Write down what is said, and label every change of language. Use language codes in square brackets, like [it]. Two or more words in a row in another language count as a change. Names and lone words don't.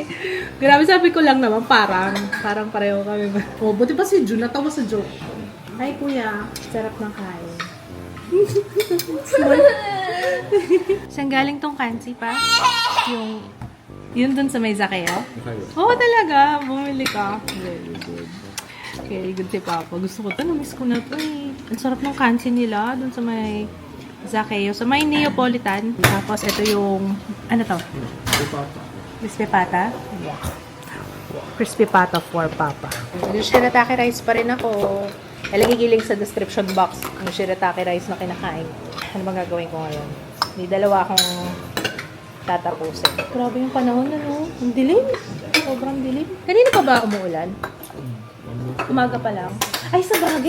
[tl] Grabe, sabi ko lang naman, parang pareho kami. Oh, buti pa si Jun, natawa sa joke. Hi, kuya. Sarap ng kain. Saan galing tong kansi pa? Yun dun sa may Zakeo? Oo, talaga. Bumili ka. [en] Very good. Very good [tl] si Papa. Gusto ko ito. Namiss ko na ito eh. Ang sarap ng kansi nila dun sa may Zakeo. Sa may Neapolitan. Tapos ito yung, ano to? [en] Crispy pata. Yeah. Crispy pata for Papa. [tl] Yung shirataki rice pa rin ako. Ilang sa description box yung shirataki rice na kinakain. Ano bang gagawin ko ngayon? May dalawa akong tatapusin. Grabe yung panahon, Ang dilim. Sobrang dilim. Kanina pa ba umuulan? Umaga pa lang. Ay, sa bagay.